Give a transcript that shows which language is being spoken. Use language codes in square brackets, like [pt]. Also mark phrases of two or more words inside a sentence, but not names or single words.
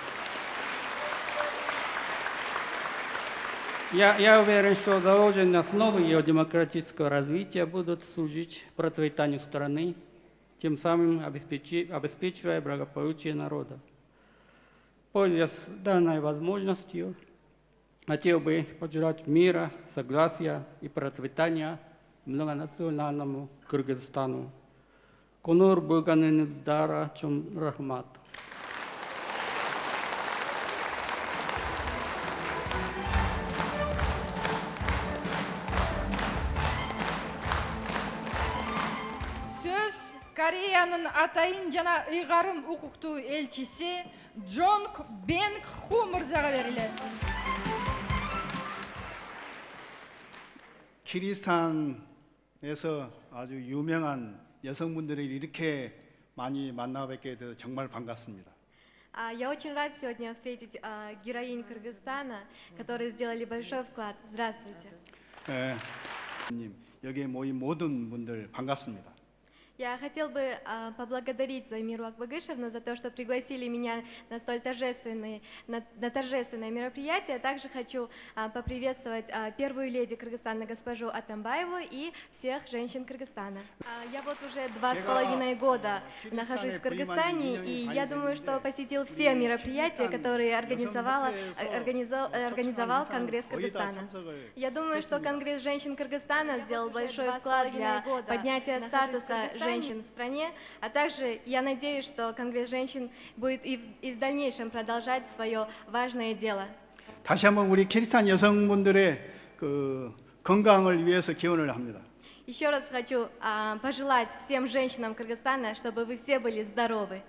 [ru] Я уверен, что заложенные основы ее демократического развития будут служить процветанию страны, тем самым обеспечивая благополучие народа. Пользуясь данной возможностью, хотел бы пожелать мира, согласия и процветания многонациональному Кыргызстану. [ky] Конур Булганин Дара Чум Рахмат. Сөз Кореяның атайын жана ыйгарым укуктуу элчиси Джонг Бенг Ху мырзага берилет. [ko] 키르기스탄에서 아주 유명한 여성분들을 이렇게 많이 만나 뵙게 돼서 정말 반갑습니다. [ru] Я очень рад сегодня встретить героинь Кыргызстана, которые сделали большой вклад. Здравствуйте. [ko] 여기에 모인 모든 분들 반갑습니다. [ru] Я хотел бы поблагодарить Замиру Акбагышевну за то, что пригласили меня на столь торжественное мероприятие. Также хочу поприветствовать первую леди Кыргызстана госпожу Атамбаеву и всех женщин Кыргызстана. Я вот уже 2,5 года нахожусь в Кыргызстане, и я думаю, что посетил все мероприятия, которые организовал Конгресс Кыргызстана. Я думаю, что Конгресс женщин Кыргызстана сделал большой вклад для поднятия статуса женщин в стране, а также я надеюсь, что Конгресс женщин будет и в дальнейшем продолжать свое важное дело. [ko] 다시 한번 우리 키르기스탄 여성분들의 건강을 위해서 기원을 합니다. [ru] Еще раз хочу пожелать всем женщинам Кыргызстана, чтобы вы все были здоровы.